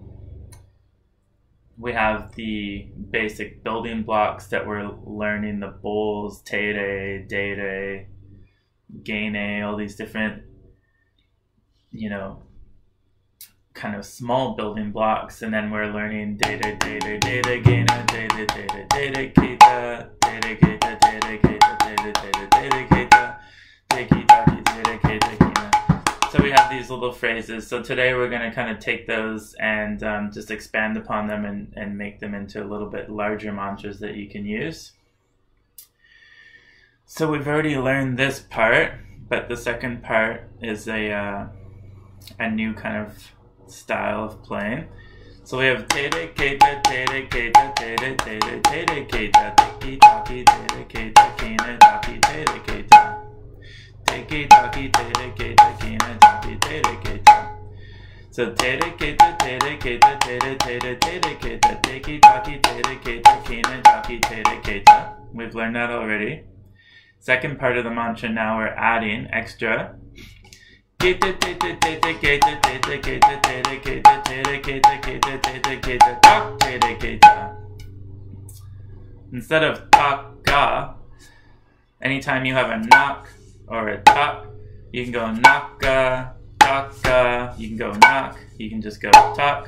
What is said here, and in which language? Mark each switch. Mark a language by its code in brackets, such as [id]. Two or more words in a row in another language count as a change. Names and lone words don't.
[en] We have the basic building blocks that we're learning, the bols, tere, deredere, gene, all these different, kind of small building blocks, and then we're learning deredere, deregena, deredere, keta, tereketa, tereketa, teketake, tereketa. So we have these little phrases. So today we're going to kind of take those and just expand upon them and make them into a little bit larger mantras that you can use. So we've already learned this part, but the second part is a new kind of style of playing. So we have tereketa, tereketa, teretere, tereketa, teketake, tereketa, kenetake, tereketa, teketake, tereketa, kenetake, tereketa. So tereketa, tereketa, teretere, tereketa, teketake, tereketa, kenetake, tereketa. We've learned that already. Second part of the mantra, now we're adding extra. Instead of taka, anytime you have a knock or a tak, you can go naka, taka, you can go knock, you can just go tak.